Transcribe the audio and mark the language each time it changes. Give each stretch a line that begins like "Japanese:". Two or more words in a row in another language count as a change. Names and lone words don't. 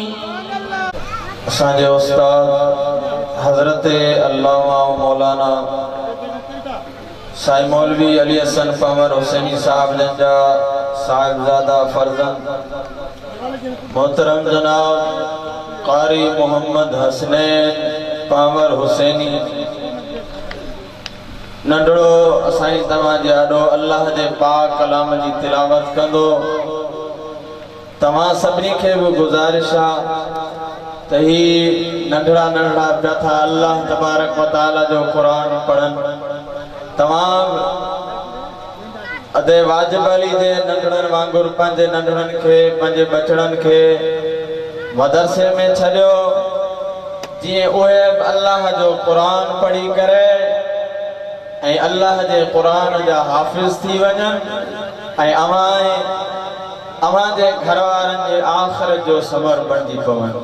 Sindhi: असांजे उस्ताद हज़रत अल्लामा मौलाना साईं मौलवी अली हसन पंवर हुसैनी साहब जा साहिबजादा फर्जंद मोहतरम जनाब कारी मोहम्मद हसनैन पावर हुसैनी नंढड़ो असाई तव्हांजे आॾो अल्लाह जे पाक कलाम जी तिलावत कंदो। तव्हां सभिनी खे बि गुज़ारिश आहे त ही नंढड़ा नंढड़ा पिया था
Arabic: الله تبارك وتعالى
Sindhi: जो क़ुरान पढ़नि। तव्हां अदे वाजिब अली जे नंढड़नि वांगुरु पंहिंजे नंढड़नि खे पंहिंजे बचड़नि खे मदरसे में छॾियो जीअं उहे अल्लाह जो क़ुरान पढ़ी करे ऐं अल्लाह जे क़ुरान जा हाफ़िज़ थी वञनि ऐं अव्हां जे घर वारनि जे आख़िरत जो सबर बणिजी पवनि।